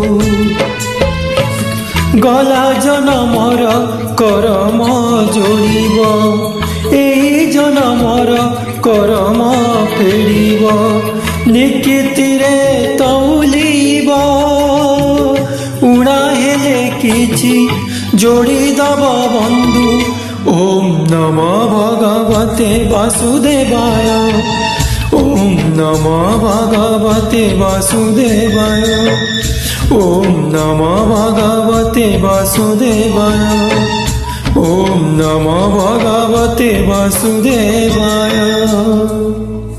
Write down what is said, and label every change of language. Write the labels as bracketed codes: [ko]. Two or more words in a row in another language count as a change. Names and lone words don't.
[or] ଗଲା ଜନମର କରମ ଯୋଡ଼ିବ, ଏହି ଜନମର କରମ ଫେରିବ। ନିକିତିରେ ତଉଲିବ, ଉଡ଼ା ହେଲେ କିଛି ଯୋଡ଼ି ଦବ ବନ୍ଧୁ। [sa] ওম নমো ভগবতে বাসুদেবায়, ওম নমো ভগবতে বাসুদেবায়, ওম নমো ভগবতে বাসুদেবায়, ওম নমো ভগবতে বাসুদেবায়।